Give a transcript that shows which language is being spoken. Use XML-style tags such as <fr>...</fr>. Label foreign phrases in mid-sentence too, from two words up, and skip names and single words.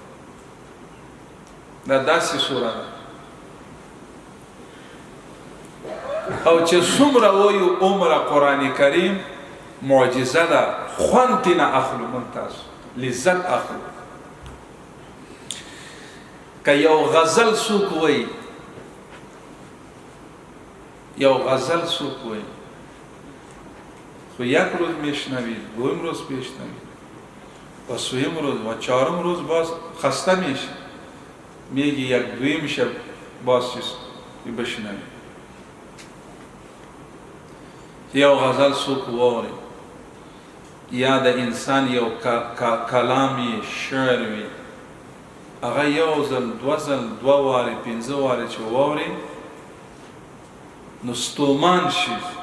<ps>دا داسې سوره ده او چې څومره وایو عمره قرآن کریم معجزه ده، خوند ترېنه اخلو موږ تاسو، لذت اخلو. که یو غزل څوک وایي، یو غزل څوک وایي</ps> <fa>خو یک روز میشنوی، دویم روز میشنوی، و سویم روز و چهارم روز باز خسته میشه، میگی یک دویم شب باز چیز بشنوی.</fa> <ps>یو غزل څوک واوري یا د انسان یو کلامی شعر وي، هغه یو ځل دوه ځل دوه وارې پنځه وارې چې واوري نو ستومان شي.</ps>